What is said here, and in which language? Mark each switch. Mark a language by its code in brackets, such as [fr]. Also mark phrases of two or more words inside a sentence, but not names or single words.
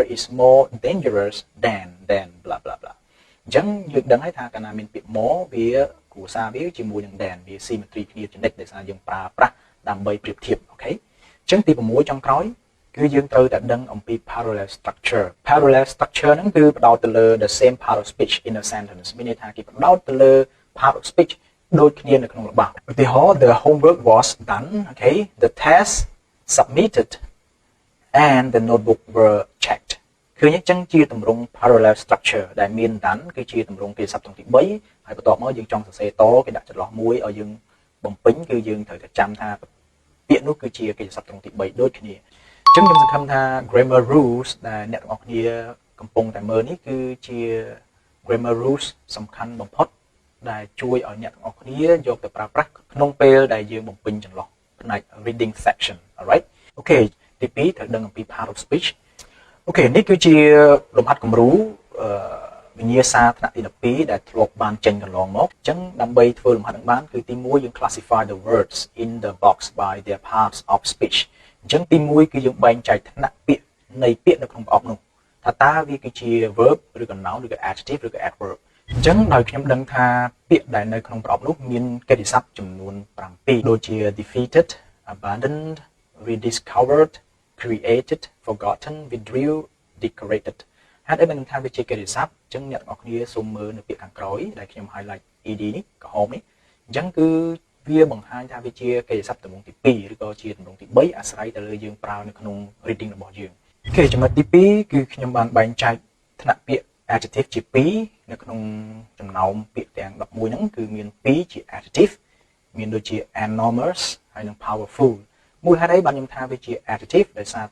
[en] is more dangerous than blah blah blah [km] អញ្ចឹងយើងដឹងហើយថាកាលណាមានពាក្យ more វាគ្រួសារវាជាមួយនឹង than វា symmetry គ្នាជានិច្ចដោយសារយើងប្រើប្រាស់ដើម្បីប្រៀបធៀបអូខេអញ្ចឹងទី6ចុងក្រោយគឺយើងត្រូវតែដឹងអំពី [en] parallel structure [km] ហ្នឹងគឺផ្ដោតទៅលើ [en] the same part of speech in a sentence [km] មានន័យថាគេផ្ដោតទៅលើ [en] part of speech [km] ដូចគ្នានៅក្នុងល្បះឧទាហរណ៍ [en] the homework was done okay the test submitted and the notebook were checked [km] គឺអញ្ចឹងជាទម្រង់ [en] parallel structure [km] ដែលមាន done គឺជាទម្រង់គេស័ព្ទទង់ទី3ហើយបន្ទាប់មកយើងចង់សរសេរតគេដាក់ចន្លោះមួយឲ្យយើងបំពេញគឺយើងត្រូវតែចាំថាពាក្យនោះគឺជាគេស័ព្ទត្រង់ទី3ដូចគ្នាអញ្ចឹង ខ្ញុំសង្ឃឹមថា [en] grammar rules [km] ដែលអ្នកទាំងអស់គ្នាកំពុងតែមើលនេះគឺជា [en] grammar rules [km] សំខាន់បំផុតដែលជួយឲ្យអ្នកទាំងអស់គ្នាយកទៅប្រើប្រាស់ក្នុងពេលដែលយើងបំពេញចន្លោះផ្នែក [en] reading section alright [km] អូខេទី2ត្រូវដឹងអំពី [en] part of speech [km] អូខេនេះគឺជាលំហាត់គំរូវិញ្ញាសាថ្នាក់ទី12ដែលធ្លាប់បានចេញកន្លង មកអញ្ចឹងដើម្បីធ្វើលំហាត់នឹងបានគឺទី1យើង [en] classify the words in the box by their parts of [km] speech អញ្ចឹងទី1គឺយើងបែងចែកថ្នាក់ពាក្យនៃពាក្យនៅក្នុងប្រអប់នោះថាតើវាគឺជា verb ឬក៏ noun ឬក៏ adjective ឬក៏ adverb អញ្ចឹងដោយខ្ញុំដឹងថាពាក្យដែលនៅក្នុងប្រអប់នោះមានកិត្តិស័ព្ទចំនួន7ដូចជា [en] defeated abandoned rediscovered created forgotten withdrew decorated [km] ហេតុអីបានថាវាជាកិត្តិស័ព្ទអញ្ចឹងអ្នកទាំងអស់គ្នាសូមមើលនៅពាក្យខាងក្រោយដែលខ្ញុំ highlight ed នេះក្រហមនេះអញ្ចឹងគឺ វាបង្ហាញថាវាជាកិច្ចសព្ទទម្រង់ទី2ឬក៏ជាទម្រង់ទី3អាស្រ័យទៅលើយើងប្រើនៅក្នុង reading របស់យើងអូខេចំណុចទី2គឺខ្ញុំបានបែងចែកថ្នាក់ពាក្យ adjective ជា2នៅក្នុងចំណោមពាក្យទាំង11ហ្នឹងគឺមាន2ជា adjective មានដូចជា enormous ហើយនិង powerful មូលហេតុអីបានខ្ញុំថាវាជា adjective ដោយសារតែ